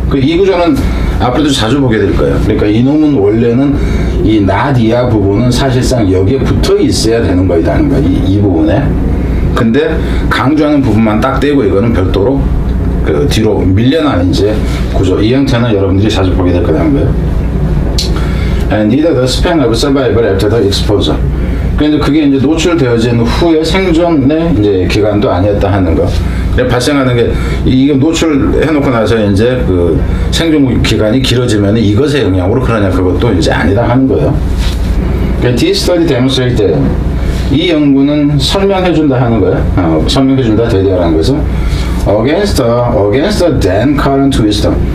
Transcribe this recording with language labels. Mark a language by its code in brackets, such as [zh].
[ko] 그 이 구조는 앞으로도 자주 보게 될 거예요. 그러니까 이놈은 원래는 이 나디아 부분은 사실상 여기에 붙어 있어야 되는 거이다는 거야. 이 부분에. 근데 강조하는 부분만 딱 떼고 이거는 별도로 그 뒤로 밀려나는 이제 구조. 이 형태는 여러분들이 자주 보게 될 거라는 거예요. [en] And neither the span of survival after the exposure. [ko] 그런데 그게 이제 노출되어진 후의 생존의 이제 기간도 아니었다 하는 거. 발생하는 게 이게 노출해놓고 나서 이제 그 생존 기간이 길어지면 이것의 영향으로 그러냐 그것도 이제 아니다 하는 거예요. 그러니까 [en] this study demonstrated [ko] 이 연구는 설명해준다 하는 거예요. 설명해준다 되리라는 것은 [en] against the then current wisdom.